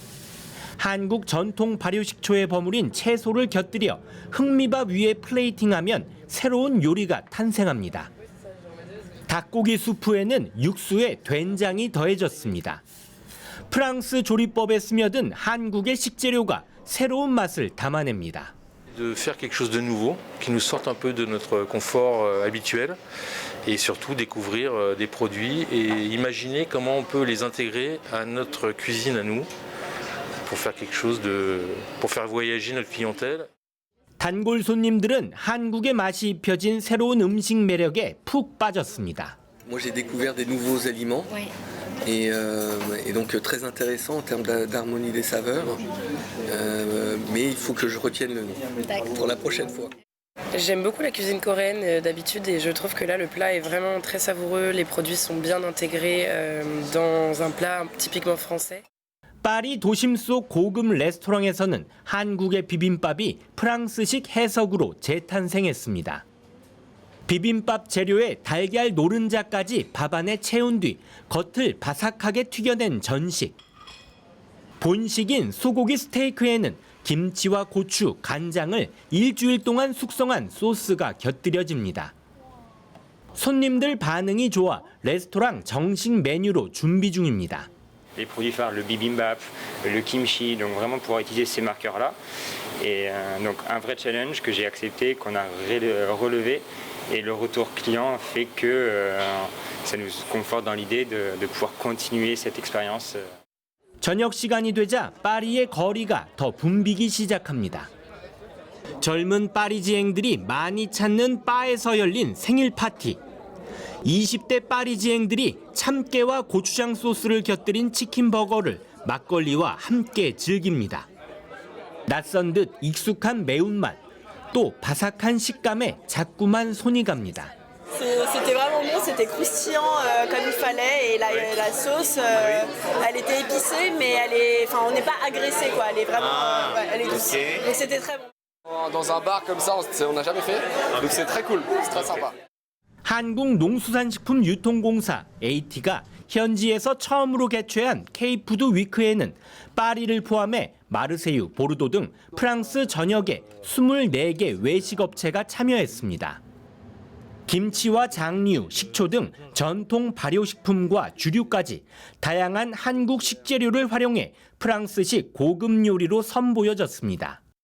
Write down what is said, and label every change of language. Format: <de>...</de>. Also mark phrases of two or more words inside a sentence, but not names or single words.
<ko>한국 전통 발효식초에 버무린 채소를 곁들여 흑미밥 위에 플레이팅하면 새로운 요리가 탄생합니다. 닭고기 수프에는 육수에 된장이 더해졌습니다. 프랑스 조리법에 스며든 한국의 식재료가 새로운 맛을 담아냅니다.</ko> <fr>De faire quelque chose de nouveau, qui nous sorte un peu de notre confort habituel et surtout découvrir des produits et imaginer comment on peut les intégrer à notre cuisine à nous pour faire quelque chose pour faire voyager notre clientèle.</fr> <ko>단골 손님들은 한국의 맛이 입혀진 새로운 음식 매력에 푹 빠졌습니다.</ko> <fr>Moi j'ai découvert des nouveaux aliments et donc très intéressant en termes d'harmonie des saveurs. Mais il faut que je retienne le nom pour la prochaine fois. J'aime beaucoup la cuisine coréenne d'habitude et je trouve que là le plat est vraiment très savoureux, les produits sont bien intégrés dans un plat typiquement français.</fr> <ko>파리 도심 속 고급 레스토랑에서는 한국의 비빔밥이 프랑스식 해석으로 재탄생했습니다. 비빔밥 재료에 달걀 노른자까지 밥 안에 채운 뒤 겉을 바삭하게 튀겨낸 전식. 본식인 소고기 스테이크에는 김치와 고추, 간장을 일주일 동안 숙성한 소스가 곁들여집니다. 손님들 반응이 좋아 레스토랑 정식 메뉴로 준비 중입니다.</ko> <fr>Les produits phares, le bibimbap, le kimchi, donc vraiment pouvoir utiliser ces marqueurs-là. Et donc un vrai challenge que j'ai accepté, qu'on a relevé. Et le retour client fait que ça nous conforte dans l'idée de pouvoir continuer cette expérience.</fr> <ko>저녁 시간이 되자 파리의 거리가 더 붐비기 시작합니다. 젊은 파리지앵들이 많이 찾는 바에서 열린 생일 파티. 20대 파리지앵들이 참깨와 고추장 소스를 곁들인 치킨 버거를 막걸리와 함께 즐깁니다. 낯선 듯 익숙한 매운맛, 또 바삭한 식감에 자꾸만 손이 갑니다.</ko> <fr>C'était vraiment bon, c'était croustillant comme il fallait et la sauce, elle était épicée mais on n'est pas agressé quoi, elle est vraiment, elle est douce. Donc c'était très bon. Dans un bar comme ça, on n'a jamais fait, donc c'est très cool, c'est très sympa.</fr> <ko>한국농수산식품 유통공사 AT가 현지에서 처음으로 개최한 K-푸드 위크에는 파리를 포함해 마르세유, 보르도 등 프랑스 전역의 24개 외식업체가 참여했습니다. 김치와 장류, 식초 등 전통 발효식품과 주류까지 다양한 한국 식재료를 활용해 프랑스식 고급 요리로 선보여졌습니다.</ko>